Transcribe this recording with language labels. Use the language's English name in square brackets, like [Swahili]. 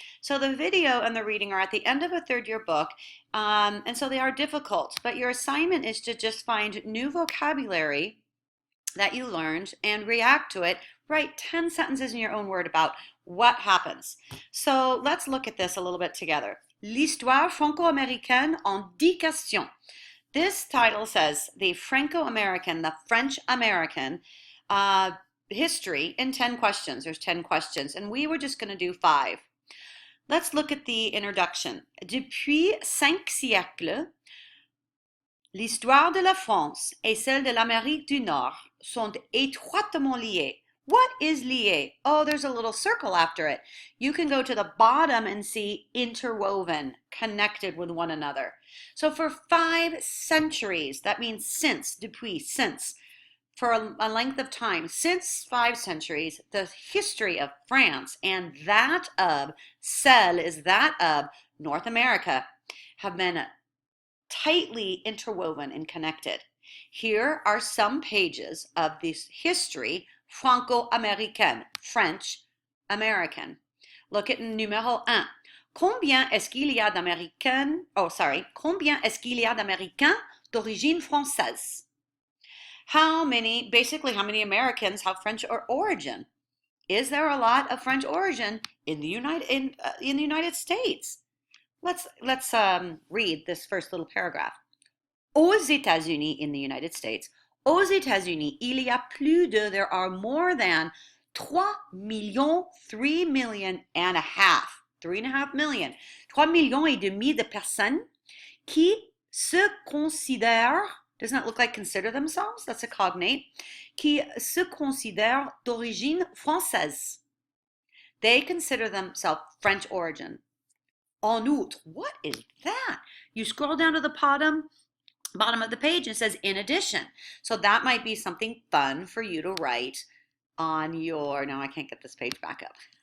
[English] So the video and the reading are at the end of a third year book, and so they are difficult, but your assignment is to just find new vocabulary that you learned and react to it. Write 10 sentences in your own word about what happens. So let's look at this a little bit together. [French] L'histoire franco-américaine en 10 questions. [English] This title says the Franco-American, the French-American history in 10 questions. There's 10 questions, and we were just going to do 5. Let's look at the introduction. [French] Depuis 5 siècles, l'histoire de la France et celle de l'Amérique du Nord sont étroitement liées. [English] What is lié? Oh, there's a little circle after it. You can go to the bottom and see interwoven, connected with one another. So for 5 centuries, that means since, depuis, since, for a length of time, since 5 centuries, the history of France and that of, celle is that of North America, have been tightly interwoven and connected. Here are some pages of this history franco-américaine, French-American. Look at numéro 1. [French] Combien est-ce qu'il y a d'Américains, combien est-ce qu'il y a d'Américains d'origine française? [English] Basically how many Americans have French origin? Is there a lot of French origin in the United States? Let's read this first little paragraph. [French] Aux États-Unis, [English] in the United States, [French] aux États-Unis, [English] there are more than [French] 3 millions, 3 million and a half, 3.5 million, 3 millions et demi de personnes qui se considèrent, [English] doesn't that look like consider themselves? That's a cognate. [French] Qui se considèrent d'origine française. [English] They consider themselves French origin. [French] En outre, [English] what is that? You scroll down to the bottom of the page and it says in addition. So that might be something fun for you to write on your, now I can't get this page back up.